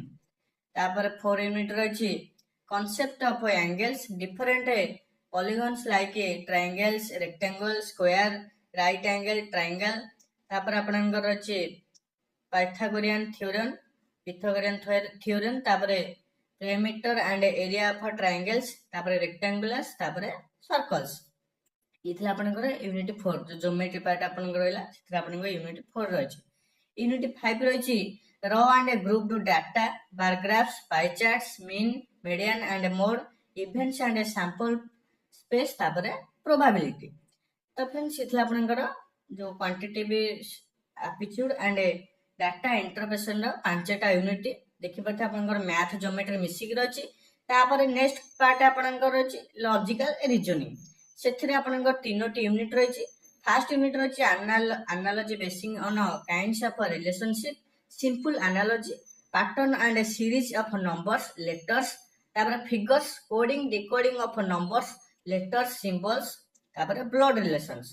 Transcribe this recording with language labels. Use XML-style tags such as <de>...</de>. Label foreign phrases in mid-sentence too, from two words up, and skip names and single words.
<or>ତାପରେ 4 ୟୁନିଟ୍ ରହିଛି</or> <en>concept of angles, different polygons like triangles, rectangle, square, right angle, triangle.</en> <or>ତାପରେ ଆପଣଙ୍କର ଅଛି</or> <en>Pythagorean theorem, ତାପରେ perimeter and area of triangles, ତାପରେ rectangles, ତାପରେ circles।</en> <or>ये ଥିଲା ଆପଣଙ୍କର ୟୁନିଟ୍ 4। ଯୋଉ</or> <en>ଜିଓମେଟ୍ରି ପାର୍ଟ</en> <or>ଆପଣଙ୍କର ରହିଲା ସେଥିରେ ଆପଣଙ୍କର ୟୁନିଟ୍ 4 ରହିଛି।</or> <en>ୟୁନିଟ୍ 5 ରହିଛି raw and grouped data, bar graphs, pie charts, mean, median and mode, events and sample space, ତାପରେ ପ୍ରୋବାବିଲିଟି।</en> <or>ତ फ्रेंड्स ये ଥିଲା ଆପଣଙ୍କର ଯୋଉ</or> <en>କ୍ୱାଣ୍ଟିଟିଭ ଆପ୍ଟିଚ୍ୟୁଡ ଆଣ୍ଡ ଡାଟା ଇଣ୍ଟରପ୍ରିଟେସନ</en> <or>ର 5ଟା ୟୁନିଟ୍। ଦେଖିପାରୁଥିବେ ଆପଣଙ୍କର</or> <en>ମ୍ୟାଥ ଜିଓମେଟ୍ରି</en> <or>ମିଶିକି ରହିଛି। ତାପରେ</or> <en>ନେକ୍ସଟ ପାର୍ଟ</en> <or>ଆପଣଙ୍କର ରହିଛି</or> <en>ଲଜିକାଲ ରିଜନିଂ।</en> <or>ସେଥିରେ ଆପଣଙ୍କର 3ଟି ୟୁନିଟ୍ ରହିଛି।</or> <en>first unit ରହିଛି analogy based on kinds of relationship, simple analogy, pattern and series of numbers, letters, ତାପରେ figures, coding decoding of numbers, letters, symbols, ତାପରେ blood relations.</en>